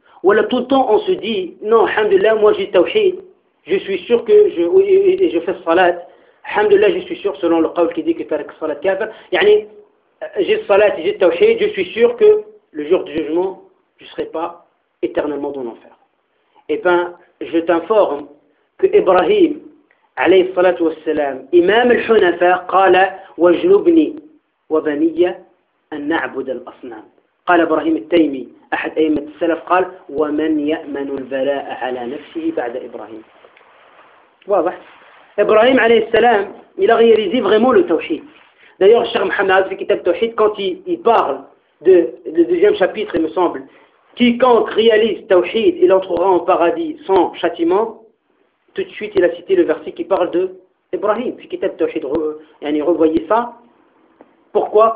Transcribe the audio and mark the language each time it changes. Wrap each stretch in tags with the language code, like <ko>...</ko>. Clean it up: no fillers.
<fr>Ou alors tout le temps on se dit, non, alhamdoulilah, moi j'ai tawhid, je suis sûr que je fais salat, alhamdoulilah, je suis sûr, selon le qawl qui dit que</fr> <ar>tarak salat kafir,</ar> <fr>yani, j'ai salat, j'ai tawhid, je suis sûr que le jour du jugement, je ne serai pas éternellement dans l'enfer. Eh bien, je t'informe que Ibrahim, alayhi salatu wassalam, imam al-hunafa,</fr> <ar>qala wajlubni, وبنية أن نعبد الأصنام. قال إبراهيم التيمي أحد أئمة السلف قال ومن يأمن البلاء على نفسه بعد إبراهيم. واضح. إبراهيم عليه السلام</ar> <fr>il a réalisé vraiment le tawhid. D'ailleurs Cheikh Mohammed dans le kitab tawhid quand il parle de deuxième chapitre il me semble quiconque réalise tawhid il entrera en paradis sans châtiment. Tout de suite il a cité le verset qui parle de Ibrahim dans le kitab tawhid. Yani revoyez ça. Pourquoi?</fr>